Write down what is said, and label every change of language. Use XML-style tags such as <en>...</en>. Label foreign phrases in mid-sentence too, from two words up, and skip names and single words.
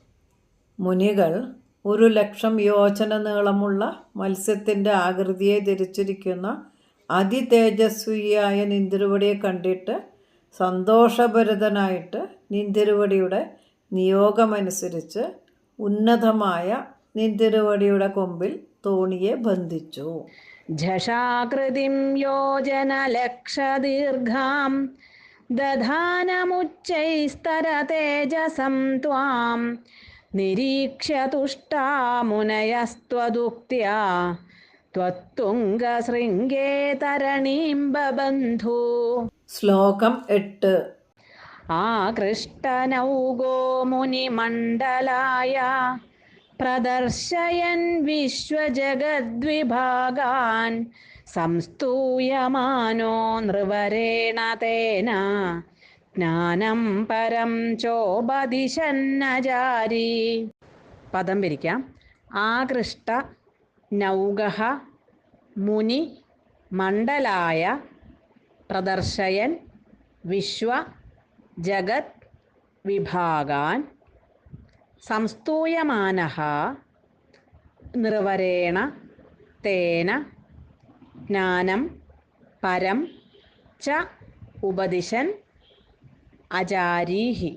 <ml>മുനികൾ 1,00,000 യോജന നീളമുള്ള മത്സ്യത്തിൻ്റെ ആകൃതിയെ ധരിച്ചിരിക്കുന്ന അതിതേജസ്വിയായ നീന്തിരുവടിയെ കണ്ടിട്ട് സന്തോഷഭരിതനായിട്ട് നീന്തിരുവടിയുടെ നിയോഗമനുസരിച്ച് ഉന്നതമായ നീന്തിരുവടിയുടെ കൊമ്പിൽ തോണിയെ ബന്ധിച്ചു.</ml> <sa>झषाकृतिं योजनलक्षदीर्घां दधानमुच्चैस्तरतेजसं त्वां निरीक्ष्य तुष्टा मुनयस्त्वदुक्त्या त्वत्तुङ्गशृङ्गे तरणीं बबन्धु.</sa> <ml>ശ്ലോകം 8.</ml> <sa>आकृष्टनौगो मुनिमण्डलाय प्रदर्शयन् विश्वजगद्विभागान् संस्तूयमानो नृवरेण तेन ജ്ഞാനം പരം ചോപദിശന്നജാരി.</sa> <ml>പദം പിരിക്കാം.</ml> <sa>ആകൃഷ്ട നൗഗഃ മുനി മണ്ഡലായ പ്രദർശയൻ വിശ്വ ജഗത് വിഭാഗാൻ സംസ്തൂയമാനഃ നിർവരേണ തേന ജ്ഞാനം പരം ച ഉപദിശൻ അജാരീഹി.</sa>